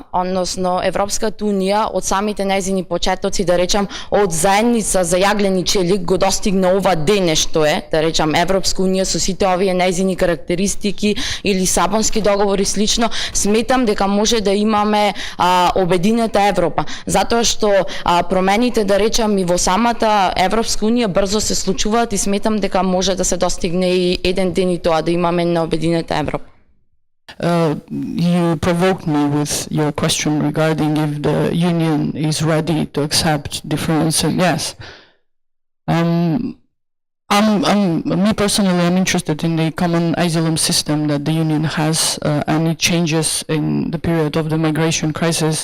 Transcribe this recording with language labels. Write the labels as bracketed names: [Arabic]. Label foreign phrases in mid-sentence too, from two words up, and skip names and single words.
[Macedonian] односно Европската унија, од самите нејзини почетоци, да речам, од заедница за јаглени челик го достигна ова дене што е, да речам, Европска унија со сите овие нејзини карактеристики и Лисабонски договори слично, сметам дека може да имаме Обединета Европа, затоа што промените, да речам, и во самата Европска унија брзо се случуваат и сметам дека може да се достигне и еден ден и тоа да имаме на Обединета Европа. [English] You provoked me with your question regarding if the union is ready to accept difference. And yes, me personally, I'm interested in the common asylum system that the union has, and it changes in the period of the migration crisis.